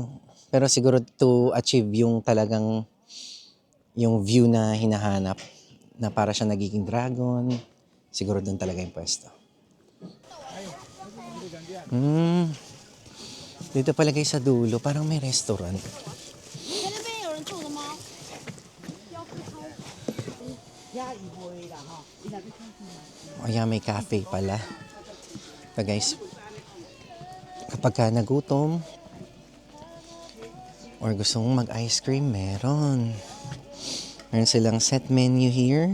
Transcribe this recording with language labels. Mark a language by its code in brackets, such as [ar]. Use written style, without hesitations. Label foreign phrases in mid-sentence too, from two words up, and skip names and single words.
[tl] Pero siguro [en] to achieve [tl] yung talagang yung view na hinahanap na para siya nagiging dragon, siguro doon talaga yung pwesto. Dito pala guys sa dulo, parang may restaurant. [zh] 在那边有人住的吗？ [tl] Kaya may cafe pala. So guys, kapag ka nagutom or gusto mong mag-ice cream, meron. Meron silang [en] set menu here.